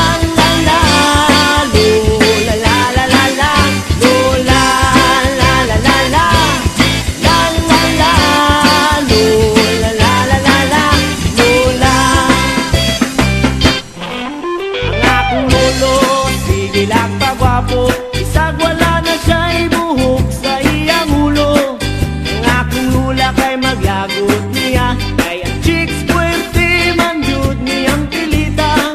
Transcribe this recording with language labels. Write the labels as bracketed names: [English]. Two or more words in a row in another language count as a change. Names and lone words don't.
[Filipino] la la lo la la la la la lo la la la la la la la la lo la la la la la lo la. Ang aking lolo, [Cebuano] sige lang pagwapo, [Filipino] isang wala na siya'y buhok [Cebuano] sa iyang ulo. [Filipino] Ang aking lula [Cebuano] kay maglagot niya, kay ang chicks puwerte man jud niyang pilita.